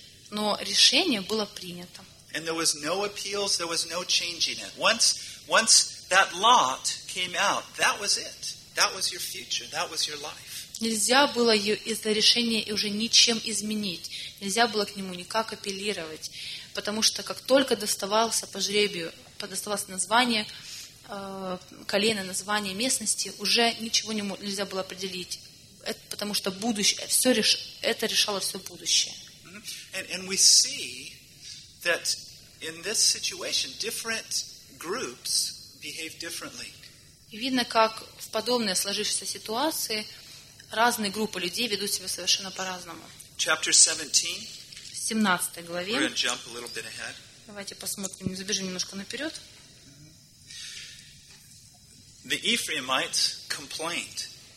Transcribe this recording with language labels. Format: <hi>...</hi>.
<ru>Но решение было принято. И не было апеллов, не было изменений.</ru> <en>Once that lot came out, that was it. That was your future. That was your life.</en> <ru>Нельзя было это решение уже ничем изменить. Нельзя было к нему никак апеллировать, потому что как только доставался по жребию, доставалось название колена, название местности, уже ничего нельзя было определить, это потому что будущее все это решало все будущее.</ru> <en>And we see that in this situation different groups behave differently.</en> <ru>И видно, как в подобной сложившейся ситуации разные группы людей ведут себя совершенно по-разному.</ru> <en>Chapter 17.</en> <ru>В 17 главе.</ru> <en>We're gonna jump a little bit ahead.</en> <ru>Давайте посмотрим, забежим немножко наперед.</ru> <en>The Ephraimites complained.</en>